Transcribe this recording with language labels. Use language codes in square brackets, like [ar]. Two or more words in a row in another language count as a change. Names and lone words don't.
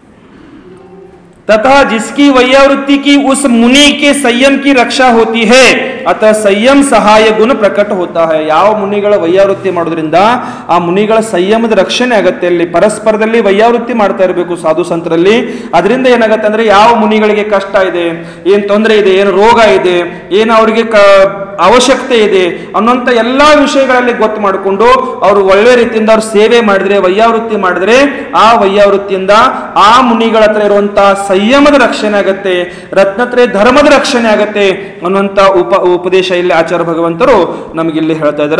[hi] तथा जिसकी वैयावृत्ति की उस मुनि के संयम की रक्षा होती है अतः संयम सहाय गुण प्रकट होता है. [kn] ಯಾವ ಮುನಿಗಳ ವೈಯಾವೃತ್ತಿ ಮಾಡೋದ್ರಿಂದ ಆ ಮುನಿಗಳ ಸಂಯಮದ ರಕ್ಷಣೆ ಆಗತ್ತೆ. ಅಲ್ಲಿ ಪರಸ್ಪರದಲ್ಲಿ ವೈಯಾವೃತ್ತಿ ಮಾಡ್ತಾ ಇರಬೇಕು ಸಾಧು ಸಂತರಲ್ಲಿ. ಅದರಿಂದ ಏನಾಗತ್ತೆ ಅಂದ್ರೆ ಯಾವ ಮುನಿಗಳಿಗೆ ಕಷ್ಟ ಇದೆ, ಏನ್ ತೊಂದರೆ ಇದೆ, ಏನು ರೋಗ ಇದೆ, ಏನು ಅವರಿಗೆ ಅವಶ್ಯಕತೆ ಇದೆ ಅನ್ನೋಂಥ ಎಲ್ಲಾ ವಿಷಯಗಳಲ್ಲಿ ಗೊತ್ತು ಮಾಡಿಕೊಂಡು ಅವರು ಒಳ್ಳೆ ರೀತಿಯಿಂದ ಅವ್ರು ಸೇವೆ ಮಾಡಿದ್ರೆ, ವೈಯಾವೃತ್ತಿ ಮಾಡಿದ್ರೆ, ಆ ವೈಯಾವೃತ್ತಿಯಿಂದ ಆ ಮುನಿಗಳ ಹತ್ರ ಇರುವಂತಹ ಸಂಯಮದ ರಕ್ಷಣೆ ಆಗತ್ತೆ, ರತ್ನತ್ರಯ ಧರ್ಮದ ರಕ್ಷಣೆ ಆಗತ್ತೆ ಅನ್ನುವಂತ ಉಪದೇಶ ಇಲ್ಲಿ ಆಚಾರ್ಯ ಭಗವಂತರು ನಮಗಿಲ್ಲಿ ಹೇಳ್ತಾ ಇದ್ದಾರ.